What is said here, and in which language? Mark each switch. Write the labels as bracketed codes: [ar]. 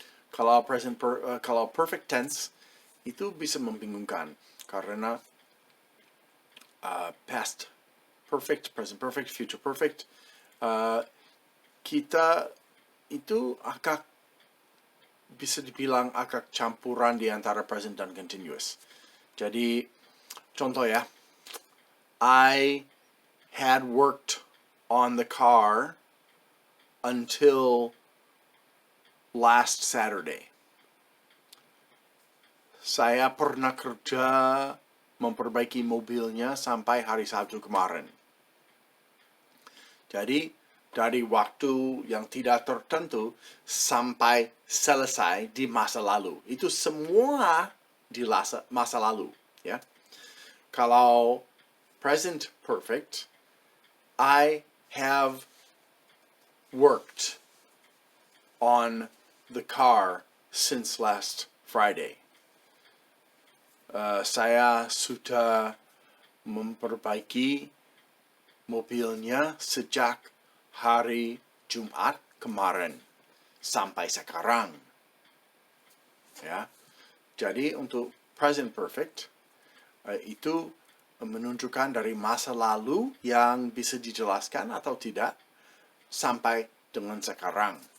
[id] Kalau perfect tense itu bisa membingungkan karena past perfect, present perfect, future perfect, kita itu agak bisa dibilang agak campuran di antara present dan continuous. [en] Jadi contoh ya, I had worked on the car until last Saturday. [id] Saya pernah kerja memperbaiki mobilnya sampai hari Sabtu kemarin. Jadi, dari waktu yang tidak tertentu sampai selesai di masa lalu. Itu semua di masa lalu, ya. Kalau [en] present perfect, I have worked on the car since last Friday. [id] Saya sudah memperbaiki mobilnya sejak hari Jumat kemarin sampai sekarang. Ya. Jadi untuk present perfect itu menunjukkan dari masa lalu yang bisa dijelaskan atau tidak sampai dengan sekarang.